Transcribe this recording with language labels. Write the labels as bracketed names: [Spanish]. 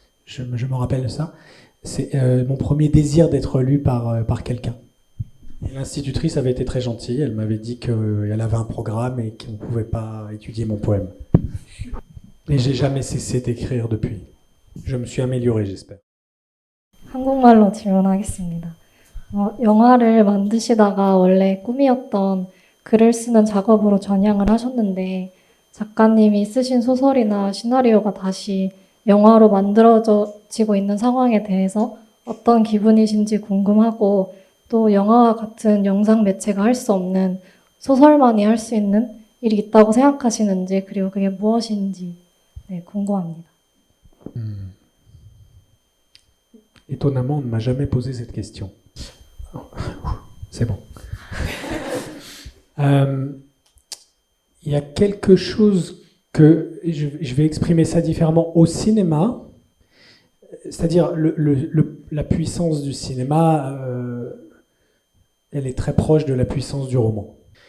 [French] Je me rappelle de ça. C'est mon premier désir d'être lu par quelqu'un. Et l'institutrice avait été très gentille. Elle m'avait dit qu'elle avait un programme et qu'on ne pouvait pas étudier mon poème. Et j'ai jamais cessé d'écrire depuis. Je me suis amélioré, j'espère. [Korean] 한국말로 질문하겠습니다. 영화를 만드시다가 원래 꿈이었던 글을 쓰는 작업으로 전향을 하셨는데 작가님이 쓰신 소설이나 시나리오가 다시 영화로 만들어지고 있는 상황에 대해서 어떤 기분이신지 궁금하고 또 영화와 같은 영상 매체가 할 수 없는 소설만이 할 수 있는 일이 있다고 생각하시는지 그리고 그게 무엇인지 궁금합니다. [French] Étonnamment, on ne m'a jamais posé cette question. C'est bon. Il y a quelque chose que je vais exprimer ça différemment au cinéma, c'est-à-dire la puissance du cinéma, elle est très proche de la puissance du roman.